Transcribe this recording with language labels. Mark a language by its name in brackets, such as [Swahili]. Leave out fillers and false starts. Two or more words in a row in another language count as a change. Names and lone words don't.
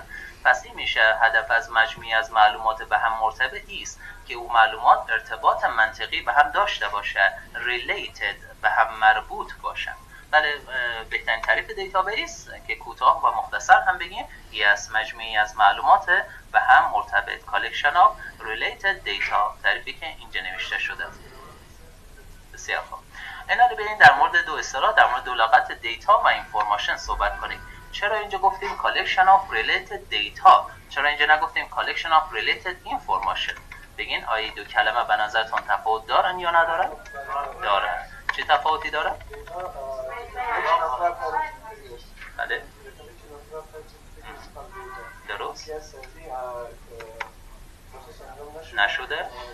[Persian] پس این میشه هدف از مجموعی از معلومات به هم مرتبطی است که او معلومات ارتباط منطقی به هم داشته باشه، related، به هم مربوط باشه. بله، بهترین تعریف دیتابیس که کوتاه و مختصر هم بگیم این است، مجموعی از معلومات به هم مرتبط، [English] collection of related data، [Persian] تعریفی که اینجا نوشته شده. بسیار خوب. اینا رو بیاین در مورد دو اصطلاح، در مورد دو لغت دیتا و اینفورمیشن صحبت کنیم. چرا اینجا گفتیم [English] collection of related data؟ [Persian] چرا اینجا نگفتیم [English] collection of related information؟ [Persian] بگین آیا دو کلمه به نظرتون تفاوت دارن یا ندارن؟ دارن. چه تفاوتی دارن؟ بله، درست نشده؟